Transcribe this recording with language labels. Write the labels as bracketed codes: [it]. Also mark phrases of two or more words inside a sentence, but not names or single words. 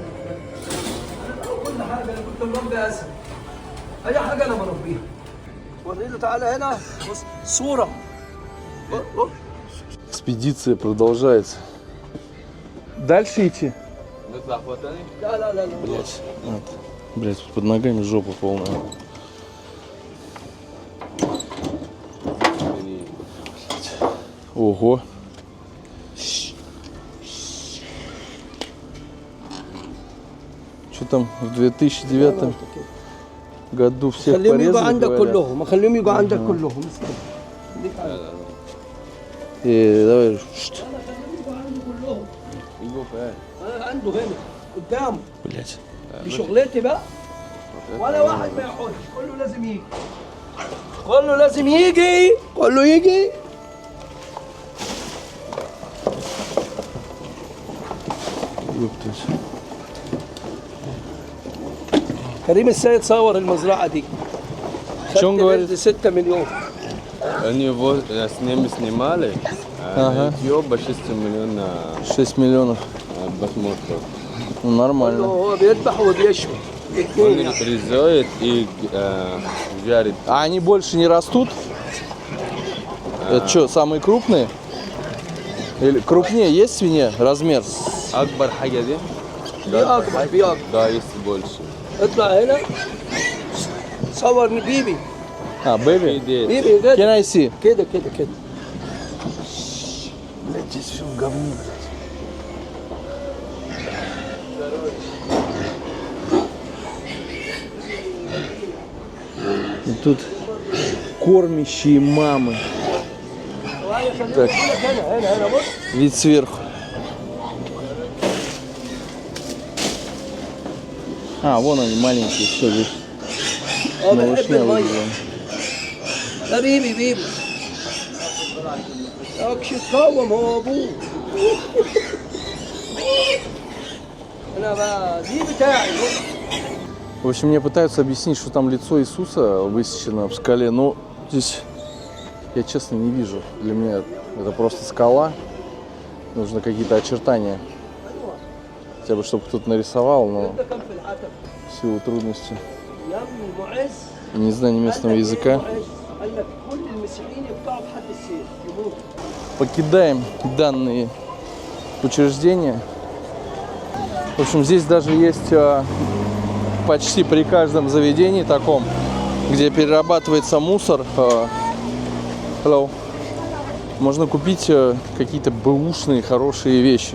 [ar] كل حاجه انا كنت مربي اسد. اي حاجه انا بربيها. وريله تعالى هنا بص صوره. [ru] Экспедиция продолжается. Дальше идти? [ar] نطلع فوق تاني؟ لا لا لا لا. [ru] Блять, под ногами жопа полная. Ого. Что там в 2009 году всех [ar] خليهم يجوا [ru] порезали, [ar] عندك [ru] говорят? [ar] كلهم خليهم يجوا عندك كلهم. [ru] Давай. [ar] يجوا فين؟ عنده هنا قدامه. [ru] Блять. [ar] دي شغلتي بقى. ولا واحد ما يحوش كله لازم يجي. كله لازم يجي. كله يجي. [ru] Ёптать. [ar] كريم السيد صور المزرعه دي. [ru] Что он говорит? [ar] 6 مليون. [ru] Они его с ними снимали Ага. на YouTube 6 миллионов 6 миллионов. просмотров. Ну, нормально. [ar] هو بيذبح وبيشوي. [ru] Он [ar] الاثنين يعني. [ru] отрезает и жарит. А они больше не растут? Это что, самые крупные? Или крупнее есть свинья? Размер? [ar] أكبر حاجة دي؟ في اكبر في اكبر. ده يس больше. اطلع هنا. صورني بيبي. [ru] А, бэби? Идея. [ar] بيبي [en] Can [ar] كده [en] I see? [ar] كده كده كده. [ru] Блять, здесь все в говне. И тут кормящие мамы. Так, [ar] هنا هنا هنا بص. [ru] вид сверху. А, вон они маленькие, все здесь. [ar] اه بحب [ru] Малышня [ar] الميه. [ru] выглядела. [ar] ده بيبي بيبي. اكش يتقوم هو ابوه. انا بقى دي بتاعي بص. [ru] В общем, мне пытаются объяснить, что там лицо Иисуса высечено в скале, но здесь я, честно, не вижу. Для меня это просто скала. Нужно какие-то очертания. Хотя бы, чтобы кто-то нарисовал, но [ar] ده كان في العتب. [ru] в силу трудностей [ar] يا ابني معز. [ru] и незнания местного языка. [ar] قال لك كل المسيحيين يقطعوا بحد السيف يموتوا. [ru] Покидаем данные учреждения. В общем, здесь даже есть почти при каждом заведении таком, где перерабатывается мусор. Hello. Можно купить какие-то бэушные хорошие вещи.